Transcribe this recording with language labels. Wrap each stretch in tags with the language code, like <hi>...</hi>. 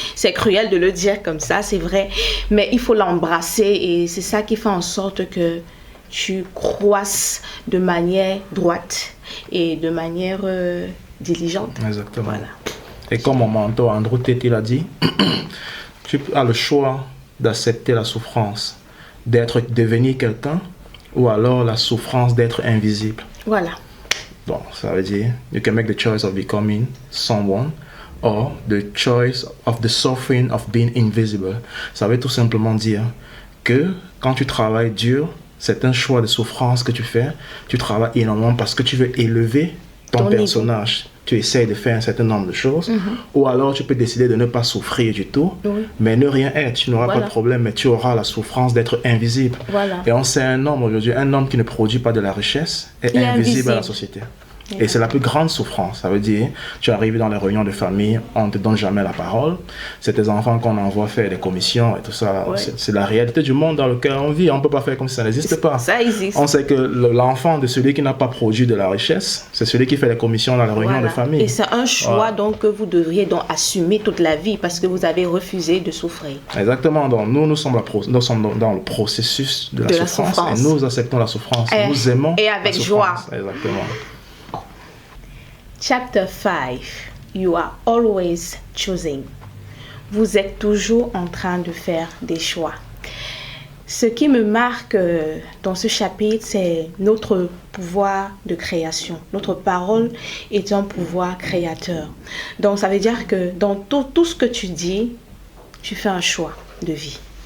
<fr>C'est cruel de le dire comme ça, c'est vrai, mais il faut l'embrasser et c'est ça qui fait en sorte que tu croisses de manière droite et de manière diligente. Exactement. Voilà. Et comme mon mentor Andrew Tate il a dit, tu as le choix d'accepter la souffrance, devenir quelqu'un, ou alors la souffrance d'être invisible. Voilà. Bon, ça veut dire,</fr> <en>you can make the choice of becoming someone, or the choice of the suffering of being invisible.</en> <fr>Ça veut tout simplement dire que quand tu travailles dur, c'est un choix de souffrance que tu fais. Tu travailles énormément parce que tu veux élever ton personnage. Niveau. Tu essayes de faire un certain nombre de choses. Ou alors tu peux décider de ne pas souffrir du tout, mais ne rien être. Tu n'auras pas de problème, mais tu auras la souffrance d'être invisible. Et on sait un homme aujourd'hui, un homme qui ne produit pas de la richesse est invisible à la société. Et c'est la plus grande souffrance. Ça veut dire, tu arrives dans les réunions de famille, on ne te donne jamais la parole. C'est tes enfants qu'on envoie faire des commissions et tout ça. C'est la réalité du monde dans lequel on vit. On ne peut pas faire comme si ça n'existe pas. Ça existe. On sait que l'enfant de celui qui n'a pas produit de la richesse, c'est celui qui fait les commissions dans les réunions de famille. Et c'est un choix donc que vous devriez donc assumer toute la vie parce que vous avez refusé de souffrir. Exactement. Donc nous sommes dans le processus de la souffrance. Et nous acceptons la souffrance. Nous aimons et avec joie. Exactement.</fr> <en>Chapter 5. You are always choosing.</en> <fr>Vous êtes toujours en train de faire des choix. Ce qui me marque dans ce chapitre, c'est notre pouvoir de création. Notre parole est un pouvoir créateur. Donc, ça veut dire que dans tout ce que tu dis, tu fais un choix de vie.</fr>